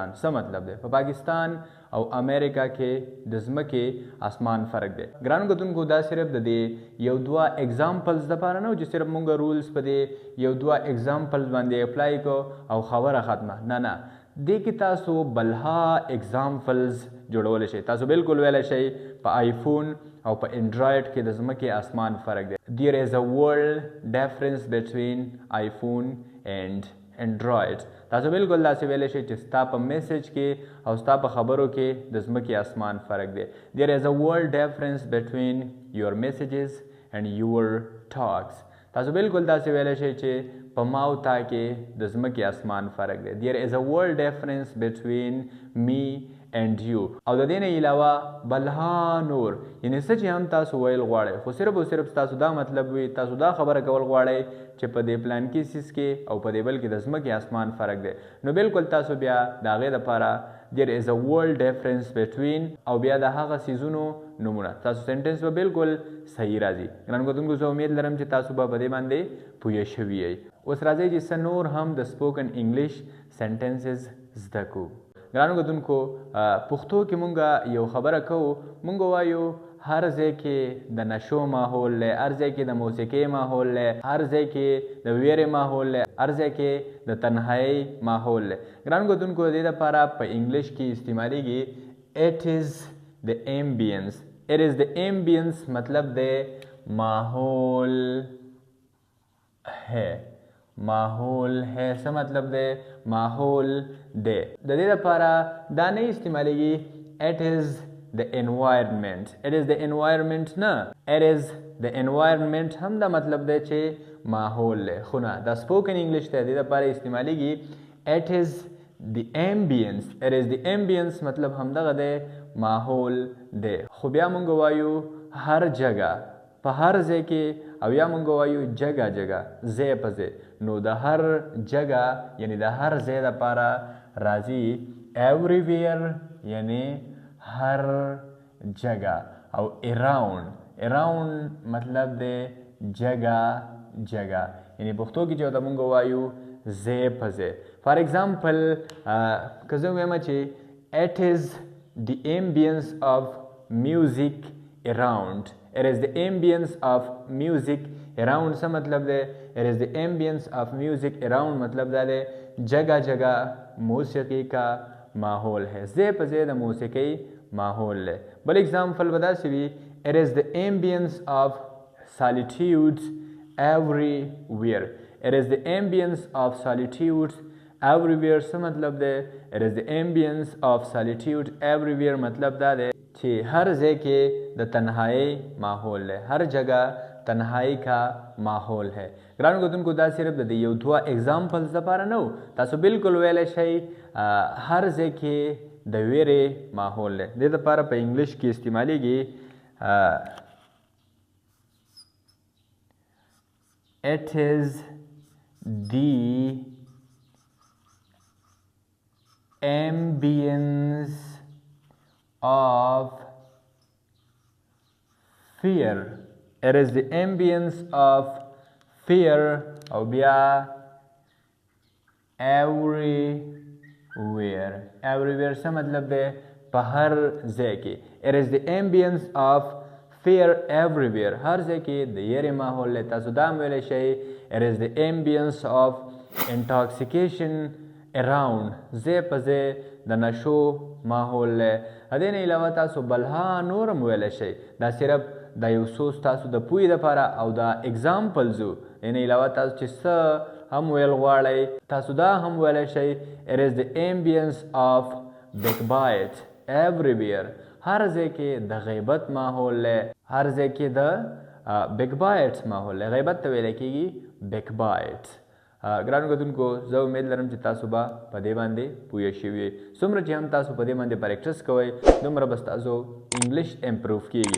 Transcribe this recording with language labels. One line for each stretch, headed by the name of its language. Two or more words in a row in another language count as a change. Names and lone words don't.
Pashto: څه مطلب دی؟ په پاکستان او امریکا کې د ځمکې آسمان فرق دی. ګرانو کتونکو دا صرف د دې یو دوه اگزامپلز دپاره نه و چې صرف مونږ رولز په دې یو دوه اگزامپلز باندې اپلای کو او خبره ختمه. نه دې کې تاسو بلها اگزامپلز جوړولی شئ. تاسو بالکل ویلی شئ په آیفون او په انډرایډ کې د ځمکې آسمان فرق دی.
English: There is a world difference between iPhone and Android.
Pashto: تاسو بالکل داسې ویلی شئ چې ستا په میسج کې او ستا په خبرو کې د ځمکې آسمان فرق دی.
English: There is a world difference between your messages and your talks.
Pashto: تاسو بالکل داسې ویلی شئ چې په ما او تا کې د ځمکې آسمان فرق دی.
English: There is a world difference between me and you.
Pashto: او د دې نه علاوه بلها نور یعنې څه چې هم تاسو ویل غواړئ خو صرف او صرف تاسو دا مطلب وي، تاسو دا خبره کول غواړئ چې په دې پلانکي سیز کې او په دې بل کې د ځمکې آسمان فرق دی، نو بالکل تاسو بیا د هغې دپاره
English: there is a world difference between
Pashto: او بیا د هغه سیزونو نومونه تاسو سنټنس به بالکل صحیح راځي. ګرانو کتونکو زه امید لرم چې تاسو به په دې باندې پوه شوي یئ. اوس راځئ چې څه نور هم د
English: spoken English sentences
Pashto: زده کړو. ګرانو کتونکو پښتو کې مونږ یو خبره کوو، مونږ وایو هر ځای کې د نشو ماحول دی، هر ځای کې د موسیقۍ ماحول دی، هر ځای کې د ویرې ماحول دی، هر ځای کې د تنهایۍ ماحول دی. ګرانو کتونکو د دې لپاره په انګلیش کې استعمالیږي
English: it is the ambience. it is the ambience مطلب دی
Urdu: ماحول ہے. ماحول ہے
Pashto: څه مطلب دی؟ ماحول دی. د دې لپاره دا نه استعمالیږي
English: it is the environment. it is the environment
Pashto: نه
English: it is the environment
Pashto: هم دا مطلب دی چې ماحول دی. خو نه دا
English: spoken English
Pashto: دی، د دې لپاره استعمالیږي
English: it is the ambience. it is the ambience
Pashto: مطلب همدغه دی ماحول دی. خو بیا مونږ وایو
Urdu: هر جگه،
Pashto: په هر ځای کې، او یا مونږ وایو
Urdu: جگه جگه،
Pashto: ځای په ځای. نو د
Urdu: هر جگه
Pashto: یعنی د هر ځای دپاره راځي everywhere یعنی
Urdu: هر جگه،
Pashto: او around مطلب دی
Urdu: جگه جگه،
Pashto: یعنی پښتو کې چې ورته مونږ وایو ځای په ځای.
English: for example
Pashto: که زه ووایم چې
English: it is the ambience of music around. it is the ambience of music around
Pashto: څه مطلب دی؟
English: it is the ambience of music around
Pashto: مطلب دا دی
Urdu: جگہ جگہ موسیقی کا ماحول ہے،
Pashto: ځای په ځای د موسیقۍ ماحول دی. بل اگزامپل به داسې وي
English: it is the ambience of solitude everywhere. it is the ambience of solitude everywhere
Pashto: څه مطلب دی؟
English: it is the ambience of solitude everywhere
Pashto: مطلب دا دی چې هر ځای کې د تنهایی ماحول
Urdu: ہے، ہر جگہ تنهایی کا ماحول ہے.
Pashto: ګرانو کتونکو دا صرف د یو دوه اگزامپلز دپاره نه و، تاسو بالکل ویلی شئ هر ځای کې د ویرې ماحول دی. دې دپاره په انګلیش کې استعمالیږي
English: It is the ambience of fear. It is the ambience of fear
Pashto: او بیا everywhere څه مطلب دی په هر ځای کې.
English: It is the ambience of fear everywhere.
Pashto: هر ځای کې د یېرې ماحول دی. تاسو دا هم ویلی شئ
English: it is the ambience of intoxication around.
Pashto: ځای په ځای د نشو ماحول دی. هدې نه علاوه تاسو بلها نور هم ویلی شئ. دا صرف دا یو څو ستاسو د پوهې دپاره او دا اګزامپلز و. دې نه علاوه تاسو چې څه هم ویل غواړئ تاسو دا هم ویلی شئ
English: it is the ambience of backbite everywhere.
Pashto: هر ځای کې د غیبت ماحول دی. هر ځای کې د backbite ماحول دی. غیبت ته ویلی کېږي backbite. ګرانو کتونکو زه امید لرم چې تاسو به په دې باندې پوه شوي یئ. څومره چې هم تاسو په دې باندې پریکټس کوئ دومره به ستاسو
English: English improve
Pashto: کېږي.